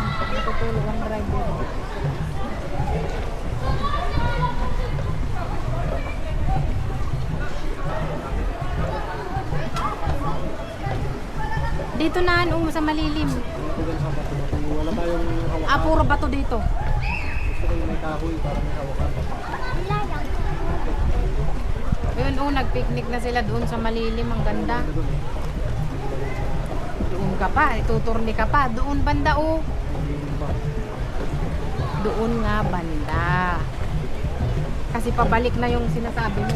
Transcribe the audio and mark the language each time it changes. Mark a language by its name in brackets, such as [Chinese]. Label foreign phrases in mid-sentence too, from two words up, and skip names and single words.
[Filipino] Natutulog ang driver. Dito na ano sa malilim. Ito din sa bato. Wala tayong hawakan. Ah, puro bato dito. Gusto ko yung may kahoy para may hawakan. [French] Là, il y a [Filipino] Yun, oh, nagpicnic na sila doon sa malilim. Ang ganda. Ganda doon eh. Doon ka pa, ituturni ka pa. Doon banda, oh. Yung ba? Doon nga banda. Kasi pabalik na yung sinasabi mo.